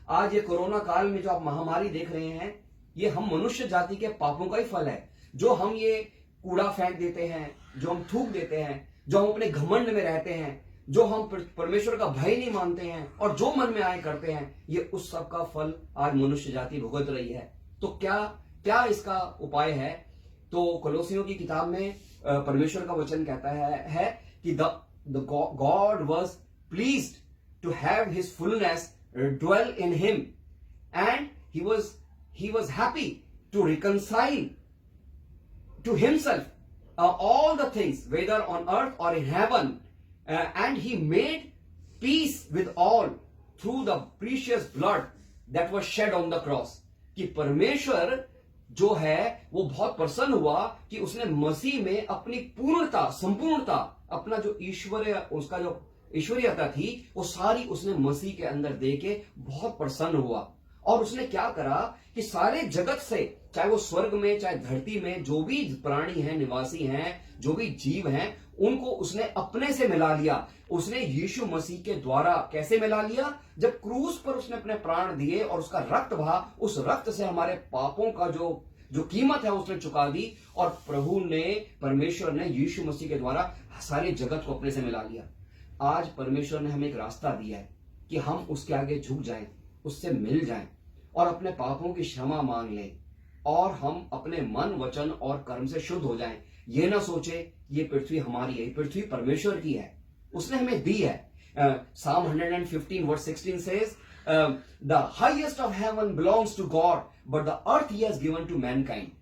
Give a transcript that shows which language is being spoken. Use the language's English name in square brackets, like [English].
[Hindi] आज ये कोरोना काल में जो आप महामारी देख रहे हैं, ये हम मनुष्य जाति के पापों का ही फल है। जो हम ये कूड़ा फेंक देते हैं, जो हम थूक देते हैं, जो हम अपने घमंड में रहते हैं, जो हम परमेश्वर का भय नहीं मानते हैं और जो मन में आए करते हैं, ये उस सब का फल आज मनुष्य जाति भुगत रही है। तो क्या इसका उपाय है? तो कोलोसियों की किताब में परमेश्वर का वचन कहता है कि [English] The God was pleased to have his fullness dwell in him, and he was happy to reconcile to himself all the things, whether on earth or in heaven, and he made peace with all through the precious blood that was shed on the cross. [Hindi] कि परमेश्वर जो है वो बहुत प्रसन्न हुआ कि उसने मसीह में अपनी पूर्णता, संपूर्णता, अपना जो ईश्वरीय, उसका जो ईश्वरीयता थी वो सारी उसने मसीह के अंदर दे के बहुत प्रसन्न हुआ। और उसने क्या करा कि सारे जगत से, चाहे वो स्वर्ग में चाहे धरती में जो भी प्राणी हैं, निवासी हैं, जो भी जीव हैं, उनको उसने अपने से मिला लिया। उसने यीशु मसीह के द्वारा कैसे मिला लिया? जब क्रूस पर उसने अपने प्राण दिए और उसका रक्त बहा, उस रक्त से हमारे पापों का जो कीमत है उसने चुका दी, और प्रभु ने, परमेश्वर ने यीशु मसीह के द्वारा सारे जगत को अपने से मिला लिया। आज परमेश्वर ने हमें एक रास्ता दिया है कि हम उसके आगे झुक जाएं, उससे मिल जाएं और अपने पापों की क्षमा मांग लें, और हम अपने मन, वचन और कर्म से शुद्ध हो जाएं। ये ना सोचे ये पृथ्वी हमारी है, पृथ्वी परमेश्वर की है, उसने हमें दी है। [English] Psalm 115 verse 16 says, the highest of heaven belongs to God, but the earth he has given to mankind.